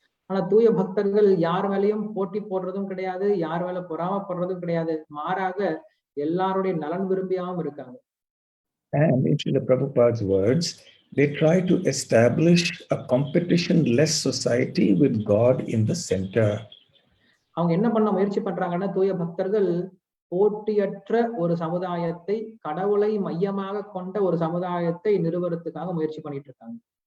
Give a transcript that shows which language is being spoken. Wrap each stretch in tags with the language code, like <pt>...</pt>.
<ta>ஆனா தூய பக்தர்கள் யார் மேலயும் போட்டி போடுறதும் கிடையாது, யார் மேல பொறாமப்படுறதும் கிடையாது. மாறாக எல்லாருடைய நலன் விரும்பியாவும் இருக்காங்க.</ta> <en>And in Srila Prabhupada's words, they try to establish a competition-less society with God in the center.</en> <ta>அவங்க என்ன பண்ண முயற்சி பண்றாங்கன்னா, தூய பக்தர்கள் போட்டியற்ற ஒரு சமுதாயத்தை, கடவுளை மையமாக கொண்ட ஒரு சமுதாயத்தை நிறுவறதுக்காக முயற்சி பண்ணிட்டு இருக்காங்க.</ta>